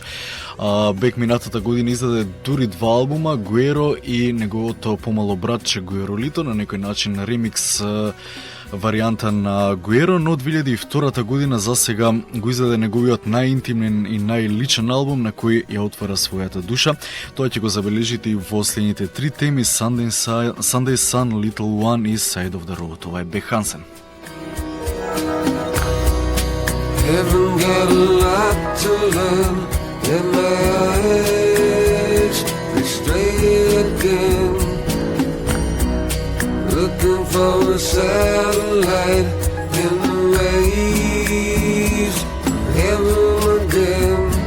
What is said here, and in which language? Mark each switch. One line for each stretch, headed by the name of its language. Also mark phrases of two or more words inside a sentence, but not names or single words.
Macedonian: Бек минатата година издаде дури два албума, Гуеро и неговото помало братче Гуеролито, на некој начин ремикс варијанта на Гуеро, но 2002 година за сега го издаде неговиот најинтимен и најличен албум на кој ја отвара својата душа. Тоа ќе го забележите и во следните три теми: Sunday Sun, Little One и Side of the Road. Ова е Бек Хансен.
English: Haven't got a lot to learn, and my eyes, they stray again, looking for a satellite in the rays, heaven again.